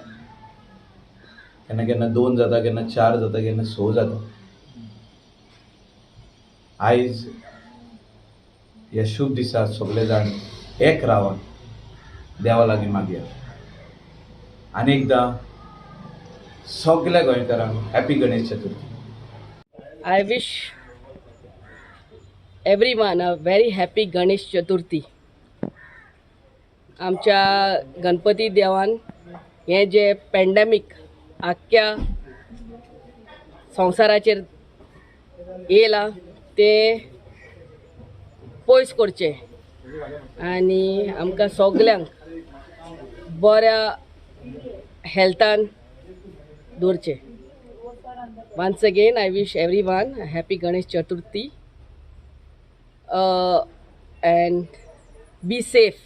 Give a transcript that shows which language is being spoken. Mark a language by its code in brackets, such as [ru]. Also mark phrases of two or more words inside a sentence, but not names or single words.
[kok] केन्ना केन्ना 2 जाता, केन्ना 4 जाता, केन्ना 6 जाता. आयज ह्या शुभ दिसा सगळे जाण एक रावन देवा लागीं मागया. अनेकदा सगळ्या गोंयकारांक हॅपी गणेश चतुर्थी. [en] I wish everyone a very happy Ganesh Chaturthi. [kok] आमच्या गणपती देवान हे जे पॅन्डेमीक आख्ख्या संवसाराचेर येयला ते पयस करचे आनी आमकां सगल्यांक बऱ्या हेल्थान दवरचे. [en] Once again, I wish everyone a happy Ganesh Chaturthi and be safe.